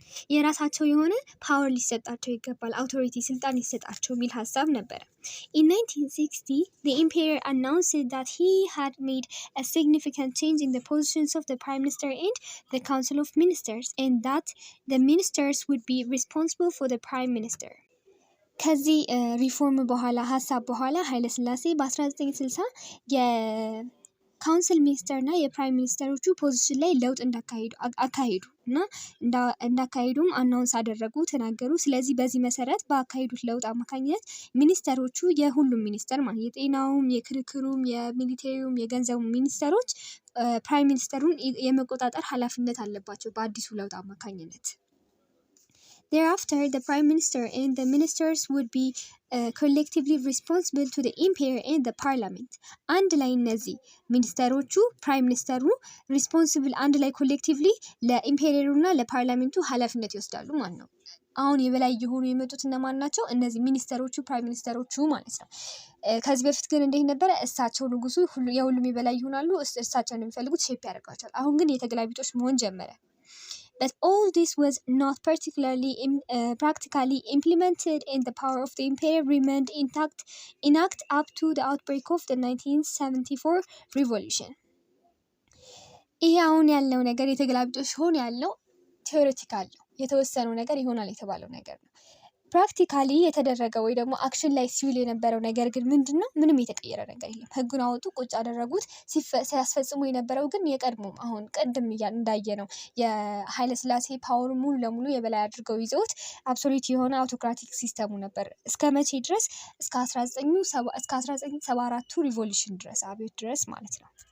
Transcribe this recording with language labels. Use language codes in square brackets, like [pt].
[am] የራሳቸው የሆነ ፓወር ሊሰጣቸው ይገባል፣ አውቶሪቲ ስልጣን ሊሰጣቸው የሚል ሀሳብ ነበረ። [en] In 1960, the emperor announced that he had made a significant change in the positions of the prime minister and the council of ministers, and that the ministers would be responsible for the prime minister. [am] ከዚህ ሪፎርም በኋላ ሀሳብ በኋላ ኃይለ ሥላሴ በ1960 የካውንስል ሚኒስተር እና የፕራይም ሚኒስተሮቹ ፖዚሽን ላይ ለውጥ አካሄዱ እና እንዳካሄዱም አናውንስ አደረጉ፣ ተናገሩ። ስለዚህ በዚህ መሰረት በአካሄዱት ለውጥ አማካኝነት ሚኒስተሮቹ የሁሉም ሚኒስተር ማለት የጤናውም፣ የክርክሩም፣ የሚሊቴሪውም፣ የገንዘቡ ሚኒስተሮች ፕራይም ሚኒስተሩን የመቆጣጠር ኃላፊነት አለባቸው በአዲሱ ለውጥ አማካኝነት። [en] Thereafter, the prime minister and the ministers would be collectively responsible to the emperor and the parliament. [am] አንድ ላይ እነዚህ ሚኒስተሮቹ ፕራይም ሚኒስተሩ ሪስፖንሲብል አንድ ላይ ኮሌክቲቭሊ ለኢምፔሪየሩና ለፓርላሜንቱ ኃላፊነት ይወስዳሉ ማለት ነው። አሁን የበላይ የሆኑ የመጡት እነማን ናቸው? እነዚህ ሚኒስተሮቹ ፕራይም ሚኒስተሮቹ ማለት ነው። ከዚህ በፊት ግን እንዴት ነበረ? እሳቸው ንጉሱ የሁሉም የበላይ ይሆናሉ፣ እሳቸውን የሚፈልጉት ሼፕ ያደርጓቸዋል። አሁን ግን የተገላቢጦች መሆን ጀመረ። [en] But all this was not particularly practically implemented, and the power of the emperor remained intact up to the outbreak of the 1974 revolution. [am] ይሄ አሁን ያለው ነገር የተገላቢጦሽ ሆኖ ያለው ቴዎሬቲካል ነው። የተወሰነው ነገር ይሆናል የተባለው ነገር ነው። ፕራክቲካሊ የተደረገው ወይ ደግሞ አክሽን ላይ ሲውል የነበረው ነገር ግን ምንድነው? ምንም የተቀየረ ነገር የለም። ህጉን አወጡ፣ ቁጭ አደረጉት። ሲያስፈጽሙ የነበረው ግን የቀድሞ አሁን ቅድም እንዳየነው የኃይለ ሥላሴ ፓወር ሙሉ ለሙሉ የበላይ አድርገው ይዘውት አብሶሉት የሆነ አውቶክራቲክ ሲስተሙ ነበር። እስከ መቼ ድረስ? እስከ 1974 ሪቮሉሽን ድረስ፣ አብዮት ድረስ ማለት ነው።